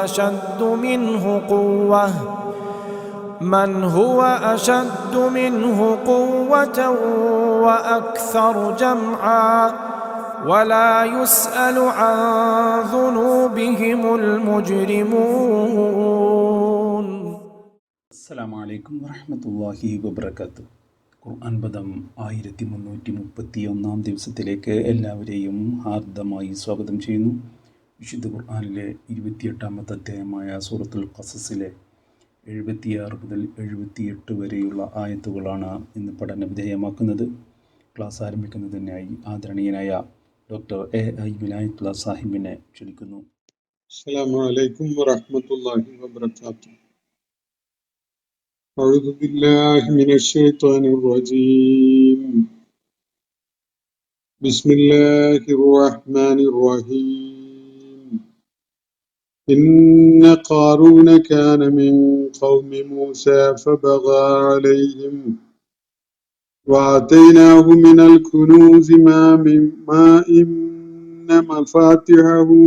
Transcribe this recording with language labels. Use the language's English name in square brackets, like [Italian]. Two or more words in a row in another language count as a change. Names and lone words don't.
[Arabic] أشد منه قوة وأكثر جمعا ولا يسأل عن ذنوبهم المجرمون. السلام عليكم ورحمة الله وبركاته. [Malayalam] ഖുർആൻ പദം 1331 ദിവസത്തിലേക്ക് എല്ലാവരെയും ഹാർദമായി സ്വാഗതം ചെയ്യുന്നു. വിശുദ്ധ ഖുർആനിലെ 28-ാമത്തെ അധ്യായമായ സൂറത്തുൽ ഖസസിലെ 76 മുതൽ 78 വരെയുള്ള ആയത്തുകളാണ് ഇന്ന് പഠന വിധേയമാക്കുന്നത്. ക്ലാസ് ആരംഭിക്കുന്നതിനായി ആദരണീയനായ ഡോക്ടർ A.I. വിലായത്തുള്ള സാഹിബിനെ ക്ഷണിക്കുന്നു. [Arabic] السلام عليكم ورحمة الله وبركاته. أعوذ بالله من الشيطان الرجيم. بسم الله الرحمن الرحيم. إن قارون كان من قوم موسى فبغى عليهم وآتيناه من الكنوز ما إن مفاتحه